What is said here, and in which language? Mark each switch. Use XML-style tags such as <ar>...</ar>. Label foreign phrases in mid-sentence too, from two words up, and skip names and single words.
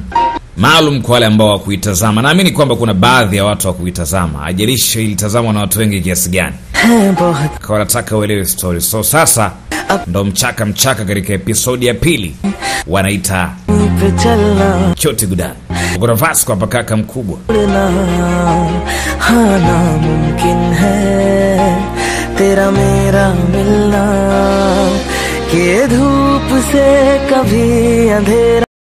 <sw>Maalum kwa wale ambao wakuitazama. Naamini kwamba kuna baadhi ya watu wakuitazama. Ajalishi ilitazamwa na watu wengi kiasi gani. Kwa nataka uelewe story. So sasa ndo mchaka katika episodi ya pili. Wanaita Choti Gudan. Kuna Vasco hapa kaka mkubwa.</sw> <hi>हाँ नामुमकिन है तेरा मेरा मिलना, कि धूप से कभी अंधेरा</hi>